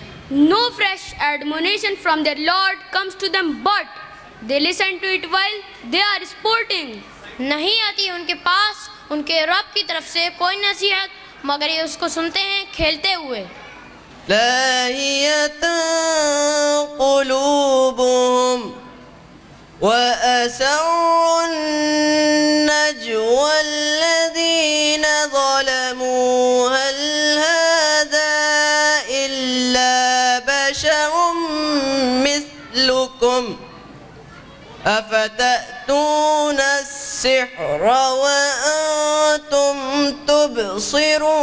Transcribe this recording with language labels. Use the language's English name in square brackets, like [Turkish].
[English] No fresh admonition from their Lord comes to them, but they listen to it while they are sporting. [Hindi] नहीं आती उनके पास उनके रब की तरफ से कोई नसीहत, मगर ये उसको सुनते हैं खेलते हुए. [Arabic] لاهية قلوبهم وأسروا النجوى الذين ظلموا هل هذا إلا بشر مثلكم أفتأتون السحر وأنتم تبصرون.